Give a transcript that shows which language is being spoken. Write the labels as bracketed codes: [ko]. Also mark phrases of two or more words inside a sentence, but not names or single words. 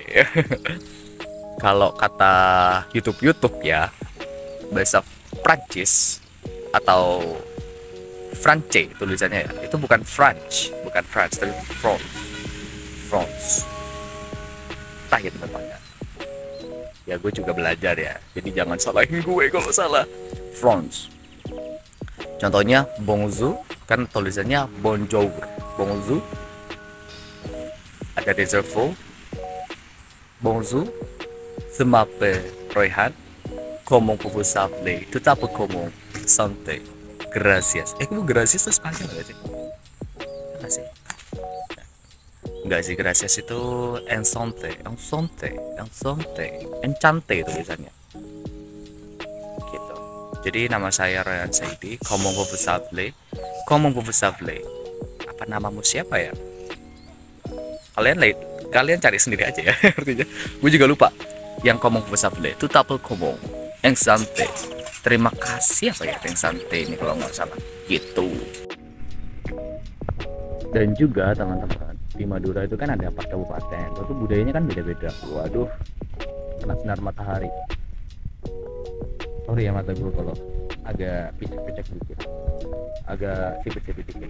[id] Kalau kata YouTube ya, bahasa Prancis atau France tulisannya ya, itu bukan France tapi France. Entah ya teman-teman. Ya gue juga belajar ya, jadi jangan salahin gue kalau salah. France. Contohnya bonjour kan tulisannya bonjour. Bonjour. Ada [fr] des infos. Bonjour. Je m'appelle Royhan. Comment vous appeler? Tout à fait comment? Santé. [es] Gracias. [id] Kamu gracias itu Spanyol nggak sih? Nggak sih. Enggak sih, gracias itu encante tulisannya gitu. Jadi nama saya Royhan Saidi. [fr] Comment vous appelez? [id] Apa namamu siapa ya? Kalian cari sendiri aja ya. Artinya gue juga lupa. [fr] Yang comment vous appelez tout à fait comment? [id] Encante. Terima kasih apa ya encante ini kalau nggak salah gitu. Dan juga teman-teman, di Madura itu kan ada 4 kabupaten, itu budayanya kan beda-beda. Waduh, kena sinar matahari. Sorry ya mata gue kalau agak picek-picek dikit, agak sipit-sipit dikit.